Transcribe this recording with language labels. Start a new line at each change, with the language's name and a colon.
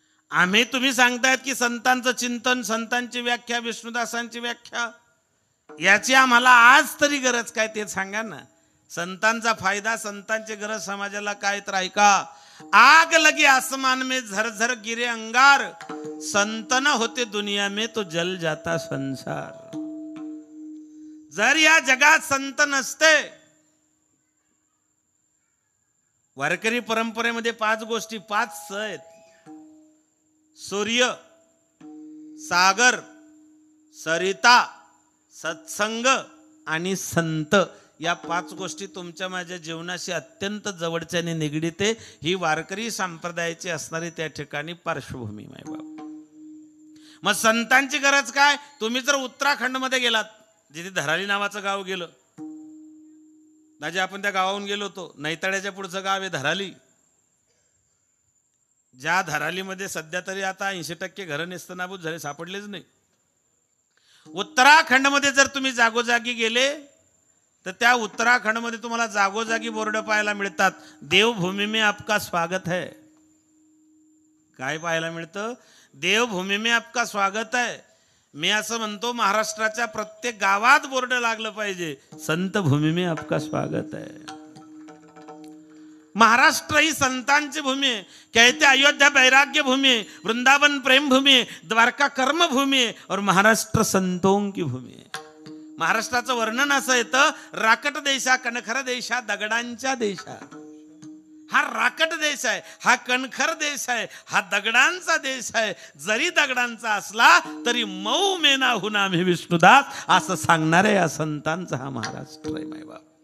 Marathi: आम्ही तुम्ही सांगतायत की संतांचं चिंतन, संतांची व्याख्या, विष्णुदासांची व्याख्या, याची आम्हाला आज तरी गरज काय ते सांगा ना. संतांचा फायदा, संतांची गरज समाजाला काय तर ऐका.
Hindi: आग लगी आसमान में झरझर गिरे अंगार, संत न होते दुनिया में तो जल जाता संसार.
Marathi: जर या जगात संत नसते, वारकरी परंपरेमध्ये 5 गोष्टी, 5 स आहेत. सूर्य, सागर, सरिता, सत्संग आणि संत. या 5 गोष्टी तुमच्या माझ्या जीवनाशी अत्यंत जवळच्याने निगडीत आहे. ही वारकरी संप्रदायाची असणारी त्या ठिकाणी पार्श्वभूमी माय बाबा. मग संतांची गरज काय? तुम्ही जर उत्तराखंड मध्ये गेलात, जिथे धराली नावाचं गाव गेलं, दाजी आपण त्या गावाहून गेलो होतो. नैताळ्याच्या पुढचं गाव आहे धराली. ज्या धरालीमध्ये सध्या तरी आता 80% घरं नेस्तनाबूत झाले, सापडलेच नाही. उत्तराखंडमध्ये जर तुम्ही जागोजागी गेले तर त्या उत्तराखंडमध्ये तुम्हाला जागोजागी बोर्ड पाहायला मिळतात.
Hindi: देवभूमी में आपका स्वागत है.
Marathi: काय पाहायला मिळतं?
Hindi: देवभूमी में आपका स्वागत है.
Marathi: मी असं म्हणतो महाराष्ट्राच्या प्रत्येक गावात बोर्ड लागलं पाहिजे,
Hindi: संत भूमी में आपका स्वागत है.
Marathi: महाराष्ट्र ही संतांची भूमी आहे.
Hindi: कहते अयोध्या वैराग्य भूमि है, वृंदावन प्रेम भूमि है, द्वारका कर्म भूमि है और महाराष्ट्र संतों की भूमी आहे.
Marathi: महाराष्ट्राचं वर्णन असं येतं, राकट देशा कणखर देशा दगडांच्या देशा. हा राकट देश आहे, हा कणखर देश आहे, हा दगडांचा देश आहे. जरी दगडांचा असला तरी मऊ मेनाहून आम्ही विष्णुदास असं सांगणारे या संतांचा हा महाराष्ट्र आहे माय बाप.